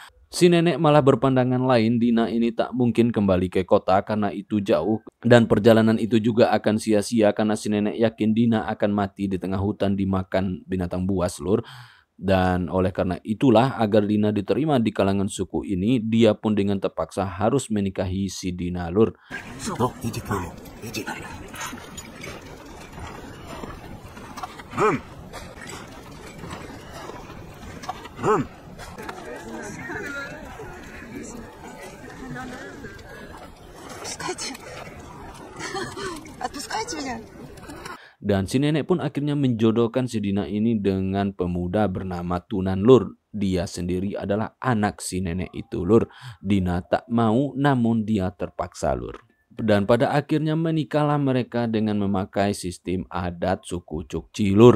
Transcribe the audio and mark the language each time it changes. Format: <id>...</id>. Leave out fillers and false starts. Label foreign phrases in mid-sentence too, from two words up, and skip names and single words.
<id>Si nenek malah berpandangan lain, Dina ini tak mungkin kembali ke kota karena itu jauh dan perjalanan itu juga akan sia-sia karena si nenek yakin Dina akan mati di tengah hutan dimakan binatang buas, lur. Dan oleh karena itulah agar Dina diterima di kalangan suku ini, dia pun dengan terpaksa harus menikahi si Dina, lur.</id> <ru>Ну, иди к нему, иди. Отпускайте. Отпускайте меня.</ru> <id>Dan si nenek pun akhirnya menjodohkan si Dina ini dengan pemuda bernama Tunan, lur. Dia sendiri adalah anak si nenek itu, lur. Dina tak mau namun dia terpaksa, lur. Dan pada akhirnya menikahlah mereka dengan memakai sistem adat suku Chukchi, lur.</id>